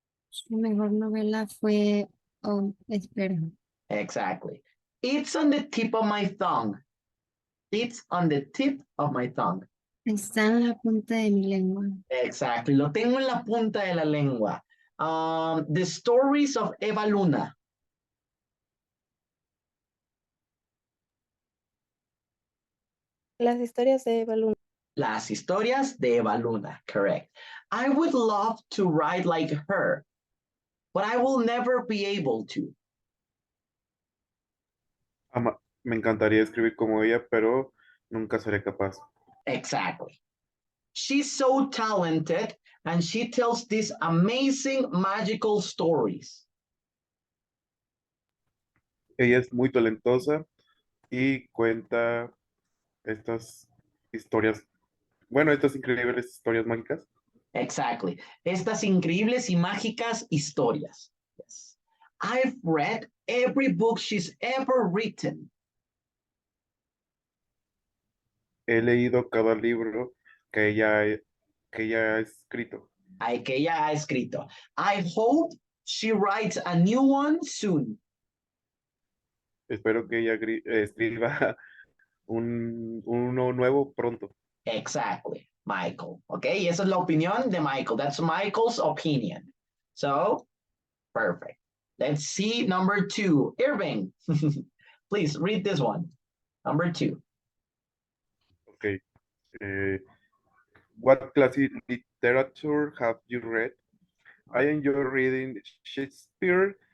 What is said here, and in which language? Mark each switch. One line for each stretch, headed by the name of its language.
Spanish: Su mejor novela fue, oh, espera,
English: Exactly. It's on the tip of my tongue. It's on the tip of my tongue.
Spanish: está en la punta de mi lengua.
English: Exactly.
Spanish: Lo tengo en la punta de la lengua.
English: The Stories of Eva Luna.
Spanish: Las historias de Balloon. Las historias de Eva Luna.
English: Correct. I would love to write like her, but I will never be able to.
Spanish: Me encantaría escribir como ella, pero nunca seré capaz. Exactly.
English: She's so talented and she tells these amazing magical stories.
Spanish: Ella es muy talentosa y cuenta estas historias, bueno, estas increíbles historias mágicas.
English: Exactly.
Spanish: Estas increíbles y mágicas historias.
English: Yes. I've read every book she's ever written.
Spanish: He leído cada libro que ella ha escrito. Que ella ha escrito.
English: I hope she writes a new one soon.
Spanish: Espero que ella escriba uno nuevo pronto.
English: Exactly, Michael.
Spanish: Okay, y esa es la opinión de Michael.
English: That's Michael's opinion. So, perfect. Let's see number 2. Irving, please read this one. Number 2. Okay. What classic literature have you read? I enjoy reading Shakespeare.